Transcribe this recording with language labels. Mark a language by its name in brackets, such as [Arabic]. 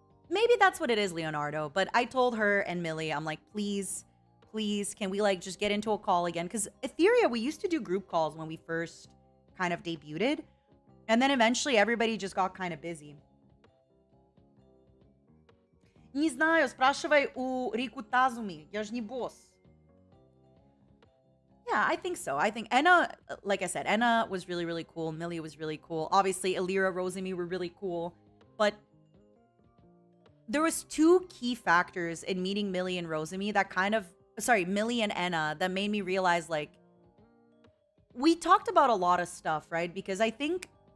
[English] Maybe that's what it is, Leonardo. But I told her and Millie, I'm like, please, can we like just get into a call again? Because Ethyria, we used to do group calls when we first kind of debuted. And then eventually everybody just got kind of busy. [Russian] Не знаю, спрашивай у Рику Тазуми. Я ж не босс. [English] Yeah, I think so. I think Enna, like I said, Enna was really, really cool. Millie was really cool. Obviously, Elira, Rosemi were really cool. But there was two key factors in meeting Millie and Rosemi that kind of... Sorry, Millie and Enna that made me realize, like... We talked about a lot of stuff, right? Because I think...